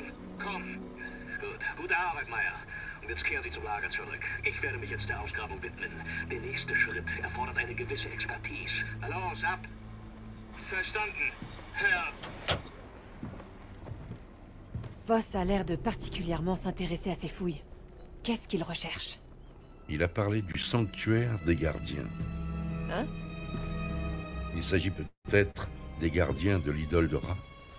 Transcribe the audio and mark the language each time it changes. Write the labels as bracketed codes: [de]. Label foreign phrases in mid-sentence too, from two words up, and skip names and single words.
[de] Komm. Gut. Gute Arbeit, Meyer. Und jetzt kehren Sie zum Lager zurück. Ich werde mich jetzt der Ausgrabung widmen. Der nächste Schritt erfordert eine gewisse Expertise. Los, ab. Verstanden, Herr... [fr] Voss a l'air de particulièrement s'intéresser à ces fouilles. Qu'est-ce qu'il recherche? Il a parlé du sanctuaire des gardiens. Hein? Il s'agit peut-être des gardiens de l'idole de Ra.